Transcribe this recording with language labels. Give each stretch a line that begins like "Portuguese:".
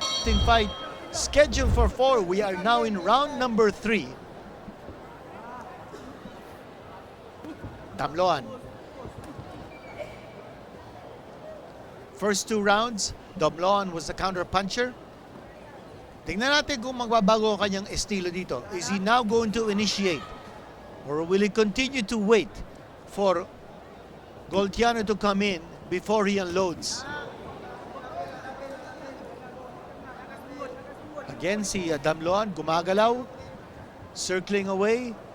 English: Team fight scheduled for 4. We are now in round number 3. Damloan. First 2 rounds, Damloan was the counter puncher.
Filipino: Tingnan natin kung magbabago ang kanyang estilo dito.
English: Is he now going to initiate? Or will he continue to wait for Goltiano to come in before he unloads?
Filipino: Again, si Damloan gumagalaw,
English: circling away.